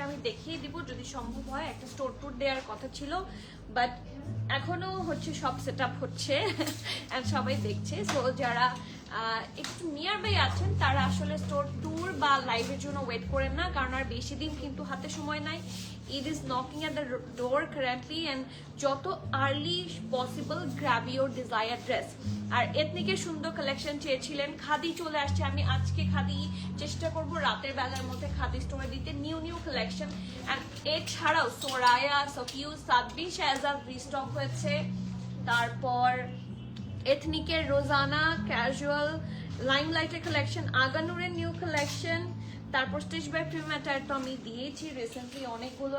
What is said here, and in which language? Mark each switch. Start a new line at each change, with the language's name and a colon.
Bangla: আমি দেখিয়ে দিব যদি সম্ভব হয়, একটা স্টোর ট্যুর দেওয়ার কথা ছিল বাট এখনো হচ্ছে সব সেট আপ হচ্ছে অ্যান্ড সবাই দেখছে। সো যারা একটু নিয়ার বাই আছেন তারা আসলে স্টোর ট্যুর বা লাইভের জন্য ওয়েট করেন না, কারণ আর বেশি দিন কিন্তু হাতে সময় নাই।
English: It is knocking at the door currently and
Bangla: যত
English: Early possible grab your desire dress.
Bangla: আর এথনিকের সুন্দর কালেকশন চেয়েছিলেন, খাদি চলে আসছে। আমি আজকে খাদি চেষ্টা করব রাতের বেলার মধ্যে খাদি স্টোরে দিতে নিউ কালেকশন। অ্যান্ড এছাড়াও সোরায়া, সাফিউজ, সাদবি, শেহজাদ রিস্টক হয়েছে। তারপর এথনিকের Rozana, casual, লাইমলাইটের collection, আগানুরের new collection, তারপর স্টিচ বাই প্রিমিয়াম অ্যাটায়ার তো আমি দিয়েছি রিসেন্টলি অনেকগুলো।